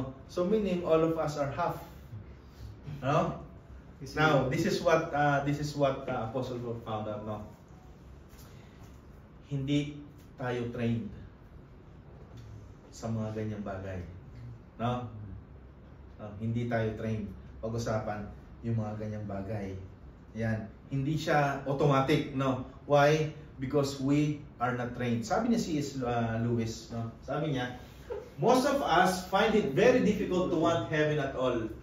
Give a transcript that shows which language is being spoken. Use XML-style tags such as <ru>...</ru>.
<en>So meaning all of us are half. No? Now, this is what Apostle Paul found out, no?</en> <tl>Hindi tayo trained sa mga ganyang bagay. No? Hindi tayo trained pag-usapan yung mga ganyang bagay. Yan. Hindi siya automatic, no?</tl> <en>Why? Because we are not trained.</en> <tl>Sabi ni</tl> <en>C.S. Lewis, no?</en> <tl>Sabi niya,</tl> <en>most of us find it very difficult to want heaven at all.</en>